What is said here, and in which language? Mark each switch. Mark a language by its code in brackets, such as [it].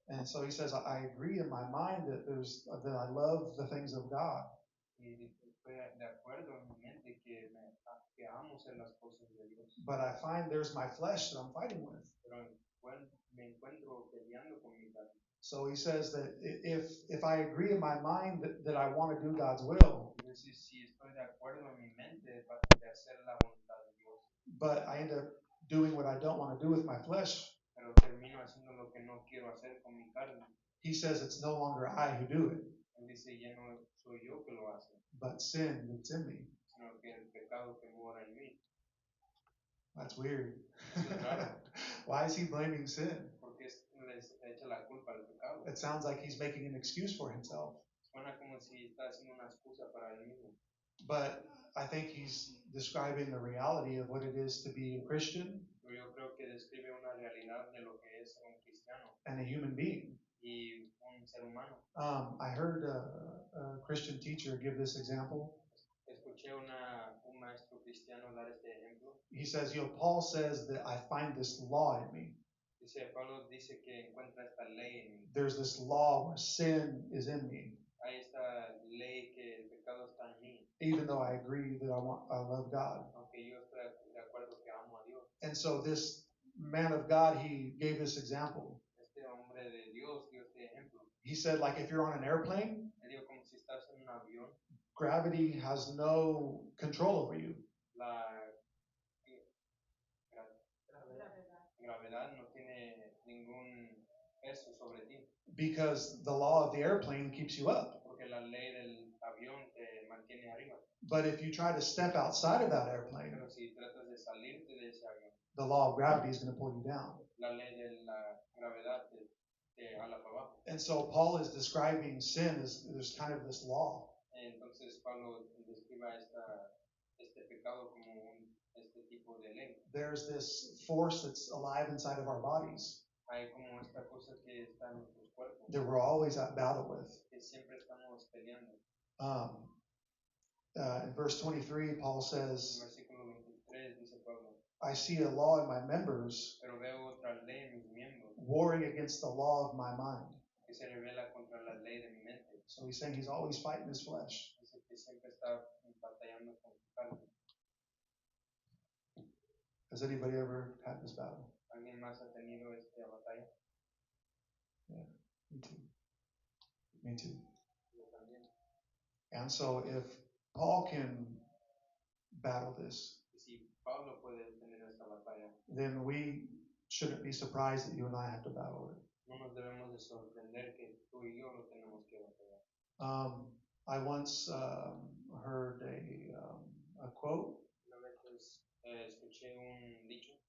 [en] And so he says, I agree in my mind that that I love the things of God, [es] Y estoy de acuerdo en mi mente que amo hacer las cosas de Dios, [en] but I find there's my flesh that I'm fighting with. [es] pero me encuentro peleando con mi carne. [en] So he says that if I agree in my mind that I want to do God's will, [es] Entonces, si estoy de acuerdo en mi mente de hacer la voluntad de Dios, [en] but I end up doing what I don't want to do with my flesh, [es] pero termino haciendo lo que no quiero hacer con mi carne, [en] He says it's no longer I who do it, [es] Él dice, ya no soy yo que lo hace, [en] but sin that's in me. [es] sino que el pecado que mora en mí. [en] That's weird. [es] Eso es raro, [en] Why is he blaming sin? [es] porque les echa la culpa al pecado. [en] It sounds like he's making an excuse for himself. [es] Suena como si está haciendo una excusa para él mismo. [en] But I think he's describing the reality of what it is to be a Christian [es] Pero yo creo que describe una realidad de lo que es ser un cristiano [en] and a human being. [es] y un ser humano. [en] I heard a Christian teacher give this example. [es] Escuché un maestro cristiano dar este ejemplo. [en] He says, Paul says that I find this law in me. [es] Pablo dice que encuentra esta ley en mí. [en] There's this law where sin is in me, [es] Hay esta ley que el pecado está en mí, [en] even though I agree that I love God. [es] aunque yo estoy de acuerdo que amo a Dios. [en] And so this man of God, he gave this example. [es] Este hombre de Dios dio este ejemplo. [en] He said, like if you're on an airplane, [es] Él dijo como si estás en un avión, [en] gravity has no control over you. [es] la Gravedad. gravedad no tiene ningún peso sobre ti, [en] Because the law of the airplane keeps you up. [es] porque la ley del avión te mantiene arriba. [en] But if you try to step outside of that airplane, [es] Pero si tratas de salirte de ese avión, [en] the law of gravity is going to pull you down. [es] la ley de la gravedad te jala para abajo. [en] And so Paul is describing sin as there's kind of this law. [es] Entonces Pablo describe este pecado como este tipo de ley. [en] There's this force that's alive inside of our bodies [es] Hay como esta cosa que está en nuestros cuerpos, [en] that we're always at battle with. [es] que siempre estamos peleando. [en] In verse 23, Paul [es] En [en] says, [es] versículo 23 dice Pablo, [en] I see a law in my members [es] pero veo otra ley en mis miembros [en] warring against the law of my mind. [es] que se revela contra la ley de mi mente. [en] So he's saying he's always fighting his flesh. [es] Dice que siempre está batallando con su carne. [en] Has anybody ever had this battle? [es] ¿Alguien más ha tenido esta batalla? [en] Me too. Me too. [es] Yo también. [en] And so if Paul can battle this, [es] Y si Pablo puede tener esta batalla, [en] then we shouldn't be surprised that you and I have to battle it. [es] no nos debemos de sorprender que tú y yo lo tenemos que batallar. [en] I once heard a quote, [es] Una vez escuché un dicho,